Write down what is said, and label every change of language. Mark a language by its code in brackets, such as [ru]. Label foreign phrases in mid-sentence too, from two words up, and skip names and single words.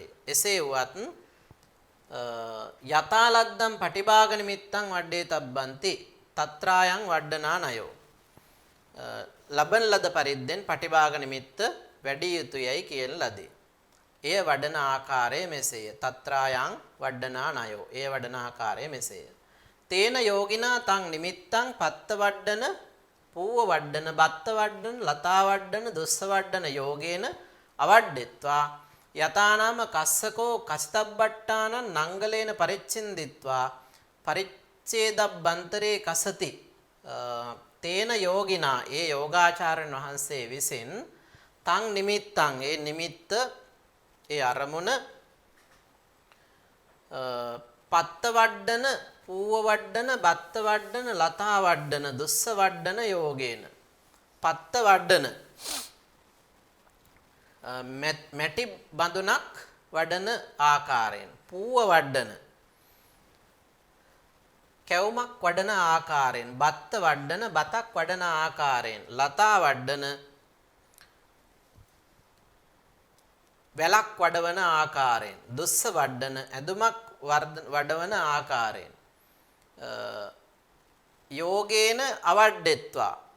[si] එසේ වුවත් [pi] යතාලද්දම් පටිභාග නිමිත්තං වඩ්ඩේ තබ්බන්ති තත්‍රායන් වඩ්ඩනා නයෝ. [si] ලබන ලද පරිද්දෙන් පටිභාග නිමිත්ත වැඩි යුතුයයි කියන ලදී. එය වඩන ආකාරය මෙසේය. [pi] තත්‍රායන් වඩ්ඩනා නයෝ. [si] එය වඩන ආකාරය මෙසේය. [pi] තේන යෝගිනා තං නිමිත්තං පත්ත වඩ්ඩන පූව වඩ්ඩන බත්ත වඩ්ඩන ලතා වඩ්ඩන දුස්ස වඩ්ඩන යෝගේන අවඩ්ඩෙත්වා යතානාම කස්සකෝ කසිතබ්බට්ටානං නංගලේන පරිච්ඡින්දිත්වා පරිච්ඡේදබ්බන්තරේ කසති. තේන යෝගිනා [si] ඒ යෝගාචාර්යන් වහන්සේ විසින් [pi] තං නිමිත්තං [si] ඒ නිමිත්ත ඒ අරමුණ [pi] පත්ත වඩ්ඩන පූව වඩ්ඩන බත්ත වඩ්ඩන ලතා වඩ්ඩන දුස්ස වඩ්ඩන යෝගේන පත්ත වඩ්ඩන [si] මැටි බඳුනක් වඩන ආකාරයෙන් [pi] පූව වඩ්ඩන [si] කැවුමක් වඩන ආකාරයෙන් [pi] බත්ත වඩ්ඩන [si] බතක් වඩන ආකාරයෙන් [pi] ලතා වඩ්ඩන [si] වැලක් වඩවන ආකාරයෙන් [pi] දුස්ස වඩ්ඩන [si] ඇඳුමක් වඩවන ආකාරයෙන් [pi] යෝගේන අවඩ්ඩෙත්වා